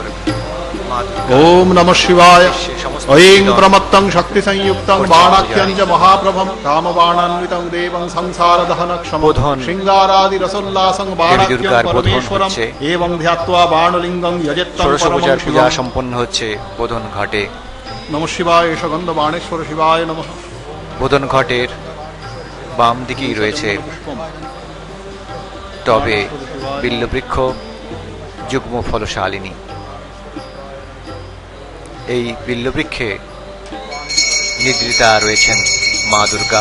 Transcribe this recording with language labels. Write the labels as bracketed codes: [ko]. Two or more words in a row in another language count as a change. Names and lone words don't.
[sa] ओम नमः शिवाय ऐं प्रमत्तं शक्ति संयुक्तं बाणाख्यं च महाप्रभं कामबाणान्वितं देवं संसारदहनक्षमं श्रृंगारादि रसोल्लासं बाणाख्यं परमेश्वरं एवं ध्यात्वा बाणलिंगं यजेत्तं परमं [bn] পূজা সম্পন্ন হচ্ছে বোধন ঘাটে। [sa] नमः शिवाय सुगंध बाणेश्वर शिवाय नमः। [bn] বোধন ঘাটের বাম দিকেই রয়েছে তবে [sa] বিল্লবৃক্ষ যুগ্ম ফলশালিনী। [bn] এই বিল্লবৃক্ষে নিদ্রিতা রয়েছেন মা দুর্গা।